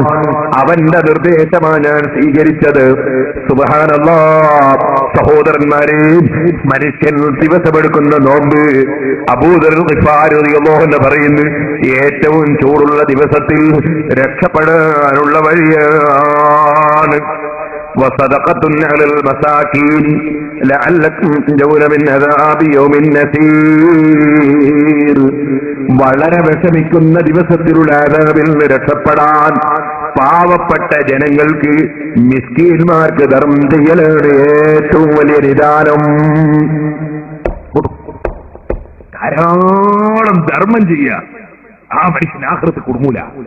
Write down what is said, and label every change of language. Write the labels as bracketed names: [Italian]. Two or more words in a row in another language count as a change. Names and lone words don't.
[Malayalam] അവന്റെ നിർദ്ദേശമാണ് ഞാൻ സ്വീകരിച്ചത്. സുബ്ഹാനല്ലാഹ്. സഹോദരന്മാരെ, മനുഷ്യൻ ദിവസമെടുക്കുന്ന നോമ്പ് അബൂദർ ഗിഫാരി റളിയല്ലാഹു അൻഹു പറയുന്നു, ഏറ്റവും ചൂടുള്ള ദിവസത്തിൽ രക്ഷപ്പെടാനുള്ള വഴിയാണ്. [Arabic] وصدقة على المساكين لعلكم تنجون من عذاب يوم نسير. [Malayalam] വളരെ വിഷമിക്കുന്ന ദിവസത്തിലുള്ള അദാബിൽ നിന്ന് രക്ഷപ്പെടാൻ പാവപ്പെട്ട ജനങ്ങൾക്ക്, മിസ്കീന്മാർക്ക് ധർമ്മം ചെയ്യലാണ് ഏറ്റവും വലിയ നിദാനം. ധാരാളം ധർമ്മം ചെയ്യുക, ആ മനുഷ്യൻ ആഖിറത്ത് കുടുങ്ങൂല.